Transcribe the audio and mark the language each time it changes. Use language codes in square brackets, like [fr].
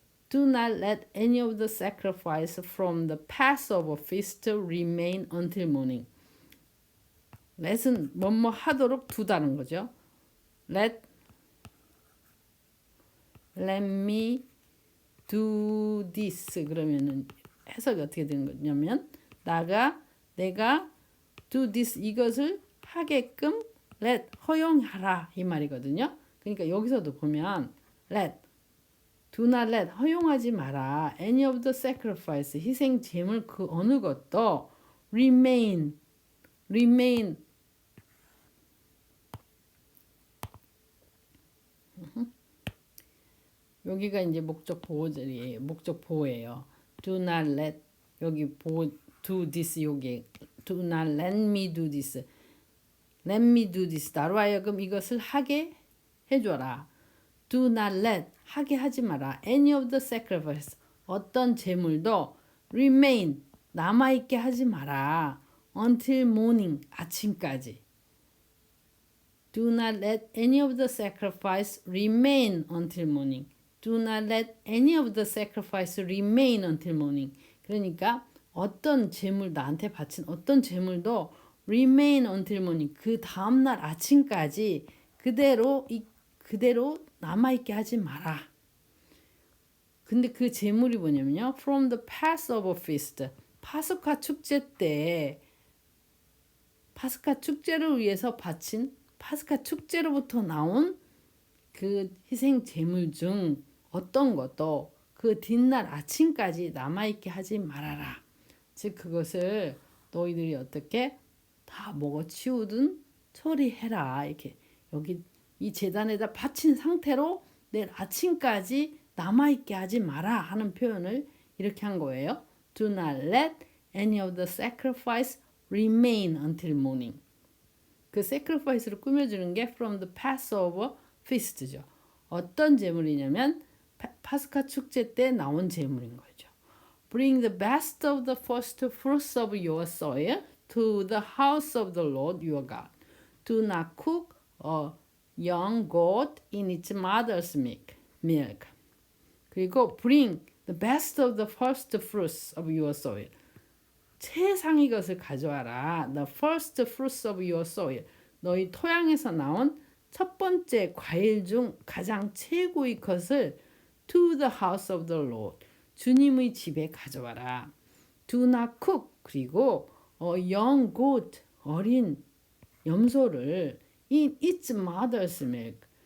[en] Do not let any of the sacrifice from the Passover feast remain until morning. [ko] let은 뭐뭐 하도록 두다는 거죠. [en] let me do this. [ko] 그러면은 해석이 어떻게 되는 거냐면 내가 [en] do this, [ko] 이것을 하게끔 let, 허용하라 이 말이거든요. 그러니까 여기서도 보면 let, [en] do not let, [ko] 허용하지 마라. [en] any of the sacrifice, [ko] 희생 제물 그 어느 것도 remain 여기가 이제 목적 보호절이에요. 목적 보호예요. [en] do not let, [ko] 여기 보호 do this, 여기 [en] do not let me do this. let me do this. [ko] 나로 하여금 이것을 하게 해줘라. [en] do not let [ko] 하게 하지 마라. [en] any of the sacrifice [ko] 어떤 제물도 remain 남아있게 하지 마라. [en] until morning [ko] 아침까지. [en] do not let any of the sacrifice remain until morning. do not let any of the sacrifice remain until morning. [ko] 그러니까 어떤 제물 나한테 바친 어떤 제물도 [en] remain until morning [ko] 그 다음날 아침까지 그대로 남아있게 하지 마라. 근데 그 제물이 뭐냐면요. [en] From the Passover feast. [ko] 파스카 축제 때 파스카 축제를 위해서 바친 파스카 축제로부터 나온 그 희생 제물 중 어떤 것도 그 뒷날 아침까지 남아있게 하지 말아라. 즉 그것을 너희들이 어떻게 다 먹어치우든 처리해라. 이렇게 여기 이 제단에다 바친 상태로 내일 아침까지 남아있게 하지 마라 하는 표현을 이렇게 한 거예요. [en] Do not let any of the sacrifice remain until morning. [ko] 그 sacrifice를 꾸며주는 게 [en] from the Passover feast [ko] 죠. 어떤 제물이냐면 파스카 축제 때 나온 제물인 거죠. [en] Bring the best of the first fruits of your soil to the house of the Lord your God. Do not cook a young goat in its mother's milk. 그리고 bring the best of the first fruits of your soil. [ko] 최상의 것을 가져와라. [en] The first fruits of your soil. [ko] 너희 토양에서 나온 첫 번째 과일 중 가장 최고의 것을 [en] to the house of the Lord. [ko] 주님의 집에 가져와라. [en] Do not cook. [ko] 그리고 [en] young goat. [ko] 어린 염소를 [en] in its mother's milk.